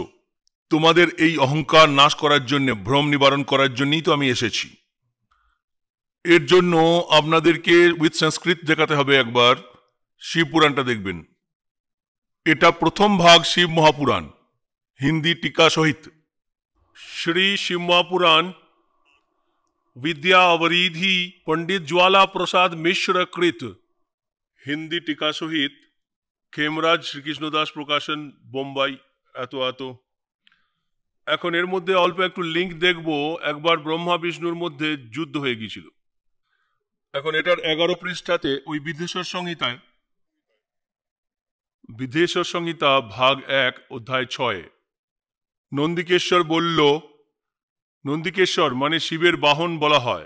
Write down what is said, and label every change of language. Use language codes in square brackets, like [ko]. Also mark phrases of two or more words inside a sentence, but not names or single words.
[bn] তোমাদের এই অহংকার নাশ করার জন্য, ভ্রম নিবারণ করার জন্যই তো আমি এসেছি। এর জন্য আপনাদেরকে উইথ সংস্কৃত দেখাতে হবে। একবার শিব পুরাণটা দেখবেন। এটা প্রথম ভাগ শিব মহাপুরাণ, হিন্দি টিকা সহিত। [hi] শ্রী শিব মহাপুরাণ विद्या अवरीधि पंडित ज्वाला प्रसाद मिश्र कृत, हिंदी टीका सहित, खेमराज [bn] শ্রীকৃষ্ণদাস প্রকাশন, বোম্বাই, এত। এখন এর মধ্যে অল্প একটু লিঙ্ক দেখব। একবার ব্রহ্মা বিষ্ণুর মধ্যে যুদ্ধ হয়ে গিয়েছিল। এখন এটার 11 পৃষ্ঠাতে ওই বিদেশ্বর সংহিতা ভাগ 1 অধ্যায় 6 নন্দিকেশ্বর বলল, নন্দিকেশ্বর মানে শিবের বাহন বলা হয়।